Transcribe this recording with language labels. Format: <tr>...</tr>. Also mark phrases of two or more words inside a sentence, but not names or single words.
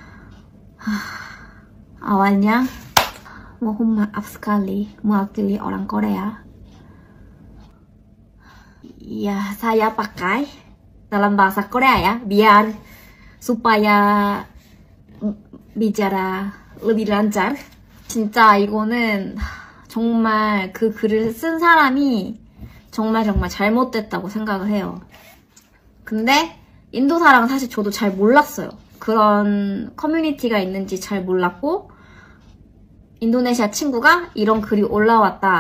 <id>Awalnya mohon maaf sekali mewakili orang Korea. Ya, saya pakai dalam bahasa Korea ya, biar supaya bicara lebih lancar.</id> <ko>진짜 이거는 정말 그 글을 쓴 사람이 정말 잘못됐다고 생각을 해요. 근데 인도사랑 사실 저도 잘 몰랐어요. 그런 커뮤니티가 있는지 잘 몰랐고, 인도네시아 친구가 이런 글이 올라왔다.</ko>